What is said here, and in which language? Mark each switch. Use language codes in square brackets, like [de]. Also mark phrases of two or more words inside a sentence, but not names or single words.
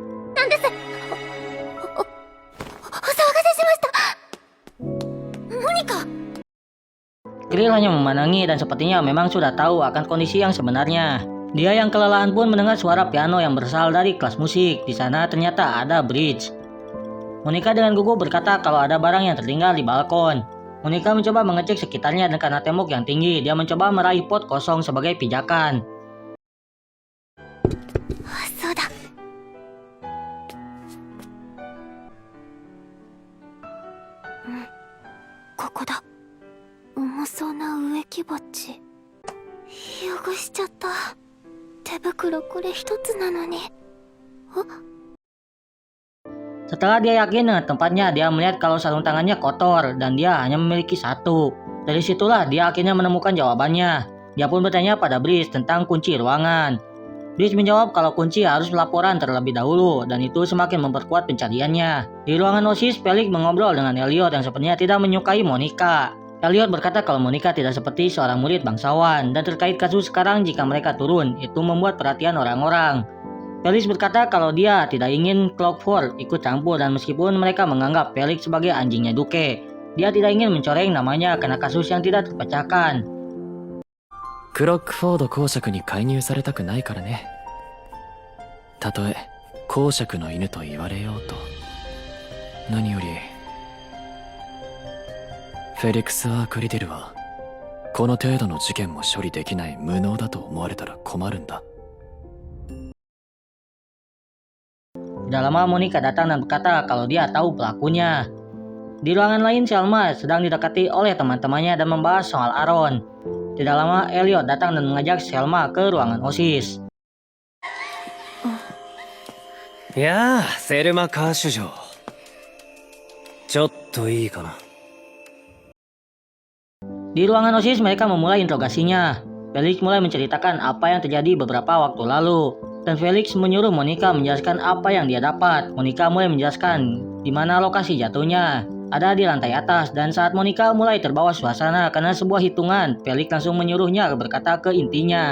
[id] Krill hanya memandangi dan sepertinya memang sudah tahu akan kondisi yang sebenarnya. Dia yang kelelahan pun mendengar suara piano yang berasal dari kelas musik. Di sana ternyata ada Bridge. Monica dengan gugup berkata kalau ada barang yang tertinggal di balkon. Monica mencoba mengecek sekitarnya dan karena tembok yang tinggi, dia mencoba meraih pot kosong sebagai pijakan. [ja] そうだ。ここだ。重そうな植木鉢。汚しちゃった。手袋これ一つなのに。 [id] Setelah dia yakin dengan tempatnya, dia melihat kalau sarung tangannya kotor dan dia hanya memiliki satu. Dari situlah dia akhirnya menemukan jawabannya. Dia pun bertanya pada Bridge tentang kunci ruangan. Bridge menjawab kalau kunci harus laporan terlebih dahulu dan itu semakin memperkuat pencariannya. Di ruangan OSIS, Felix mengobrol dengan Elliot yang sepertinya tidak menyukai Monica. Elliot berkata kalau Monica tidak seperti seorang murid bangsawan dan terkait kasus sekarang jika mereka turun, itu membuat perhatian orang-orang. Felix berkata kalau dia tidak ingin Clockford ikut campur dan meskipun mereka menganggap Felix sebagai anjingnya Duke, dia tidak ingin mencoreng namanya karena kasus yang tidak terpecahkan. [ja] クロックフォード公爵に介入されたくないからね。たとえ公爵の犬と言われようと。何よりフェリクス・アークリデルはこの程度の事件も処理できない無能だと思われたら困るんだ。 [id] Tidak lama Monica datang dan berkata kalau dia tahu pelakunya. Di ruangan lain Selma sedang didekati oleh teman-temannya dan membahas soal Aaron. Tidak lama Elliot datang dan mengajak Selma ke ruangan OSIS. [ja] やあセルマ・カーシュ嬢ちょっといいかな。 [id] Di ruangan OSIS mereka memulai interogasinya. Felix mulai menceritakan apa yang terjadi beberapa waktu lalu. Dan Felix menyuruh Monica menjelaskan apa yang dia dapat. Monica mulai menjelaskan di mana lokasi jatuhnya. Ada di lantai atas, dan saat Monica mulai terbawa suasana karena sebuah hitungan, Felix langsung menyuruhnya berkata ke intinya.